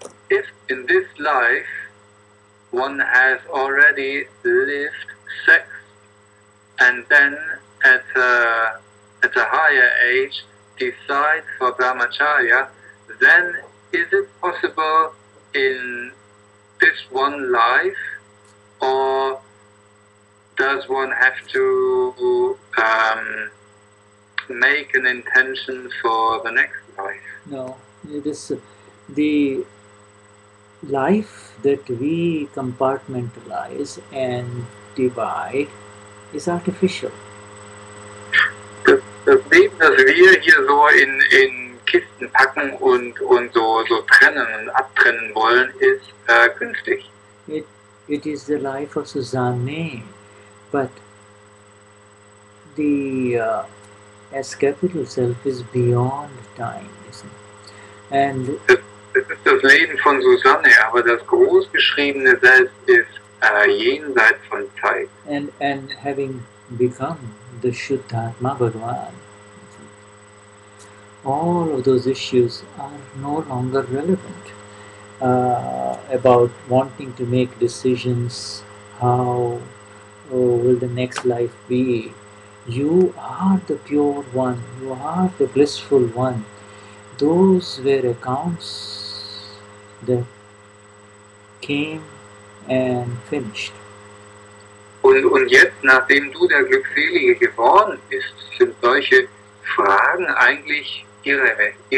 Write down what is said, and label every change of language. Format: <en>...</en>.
<en>If in this life one has already lived sex and then at a higher age decides for Brahmacharya, then is it possible in this one life, or does one have to make an intention for the next life? No, it is the life that we compartmentalize and divide is artificial.</en> <de>Das Leben, das wir hier so in Kisten packen und so trennen und abtrennen wollen, ist künstlich.</de> <en>It is the life of Susanne, but the S capital self is beyond time, isn't it? And</en> <de>das ist das Leben von Susanne, aber das großgeschriebene Selbst ist jenseits von Zeit.</de> <en>And having become the Shuddhatma Bhagavan, all of those issues are no longer relevant about wanting to make decisions, how will the next life be. You are the pure one, you are the blissful one. those were accounts that came and finished.</en> <de>Und jetzt, nachdem du der Glückselige geworden bist, sind solche Fragen eigentlich irrelevant.</de>